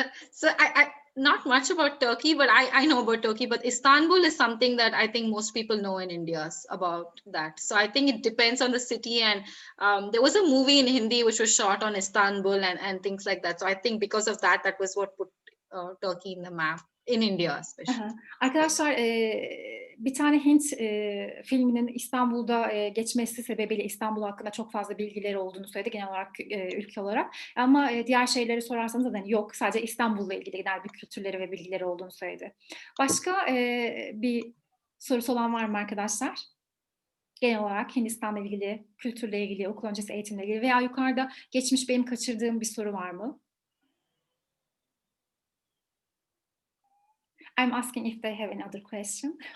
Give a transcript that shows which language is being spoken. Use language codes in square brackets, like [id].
[en] So I not much about Turkey, but I know about Turkey. But Istanbul is something that I think most people know in India about that. So I think it depends on the city. And there was a movie in Hindi which was shot on Istanbul and things like that. So I think because of that, that was what put Turkey in the map. In India especially. [tr] Arkadaşlar bir tane Hint filminin İstanbul'da geçmesi sebebiyle İstanbul hakkında çok fazla bilgileri olduğunu söyledi genel olarak ülke olarak. Ama diğer şeyleri sorarsanız da yok, sadece İstanbul'la ilgili genel bir kültürleri ve bilgileri olduğunu söyledi. Başka bir sorusu olan var mı arkadaşlar? Genel olarak Hindistan'la ilgili, kültürle ilgili, okul öncesi eğitimle ilgili veya yukarıda geçmiş benim kaçırdığım bir soru var mı? [en] I'm asking if they have another question.